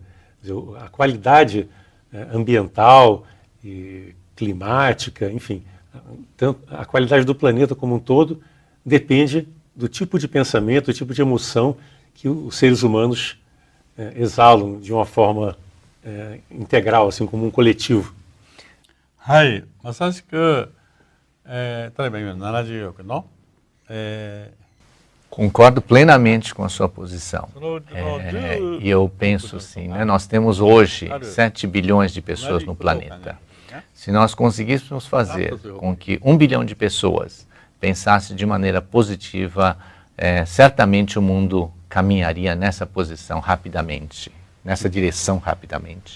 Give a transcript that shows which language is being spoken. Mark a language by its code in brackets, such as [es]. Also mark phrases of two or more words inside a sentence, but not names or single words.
[pt] A qualidade ambiental e climática, enfim, a qualidade do planeta como um todo depende do tipo de pensamento, do tipo de emoção que os seres humanos exalam de uma forma integral, assim como um coletivo. [ja] はい、まさしく、例えば今70億の、 [pt] Concordo plenamente com a sua posição. E eu penso assim, né, nós temos hoje 7 bilhões de pessoas no planeta. Se nós conseguíssemos fazer com que 1 bilhão de pessoas pensasse de maneira positiva, certamente o mundo caminharia nessa posição rapidamente, nessa direção rapidamente.